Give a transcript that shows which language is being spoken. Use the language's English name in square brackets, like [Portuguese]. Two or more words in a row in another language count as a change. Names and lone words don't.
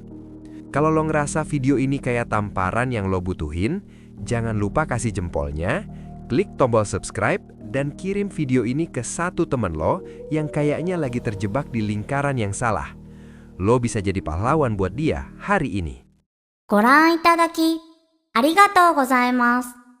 [Indonesian] Kalau lo ngerasa video ini kayak tamparan yang lo butuhin, jangan lupa kasih jempolnya, klik tombol subscribe, dan kirim video ini ke satu temen lo yang kayaknya lagi terjebak di lingkaran yang salah. Lo bisa jadi pahlawan buat dia hari ini. [Japanese] ご覧いただきありがとうございます。